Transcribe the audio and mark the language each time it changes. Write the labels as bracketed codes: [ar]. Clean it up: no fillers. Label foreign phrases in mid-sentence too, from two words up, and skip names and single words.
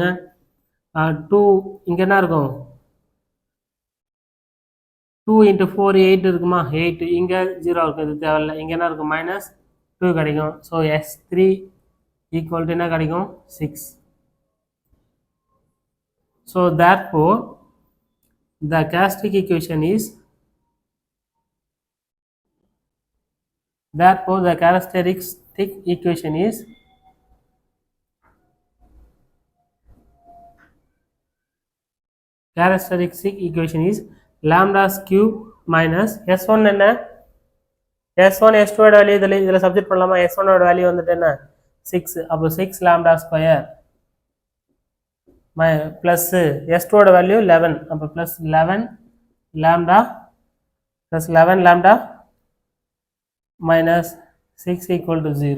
[ta] 2 இங்கே என்ன இருக்கும்? 2 × 4 8 இருக்குமா? 8. இங்கே 0 இருக்கும், இது தேவையில்லை. இங்கே என்ன இருக்கும்? -2 கிடைக்கும். ஸோ s3 [en] equal to [ta] என்ன கிடைக்கும்? 6. [en] ஸோ therefore the characteristic equation is lambda's cube minus s1 என்ன? [ta] s1 s2 ஓட வேல்யூ இதில் சப்ஜெக்ட் பண்ணலாமா? s1 ஓட வேல்யூ வந்துட்டு என்ன? 6. அப்போ 6 [en] lambda square plus [ta] s2 ஓட வேல்யூ 11. [en] அப்போ plus 11 lambda plus 11 lambda minus 6 equal to 0.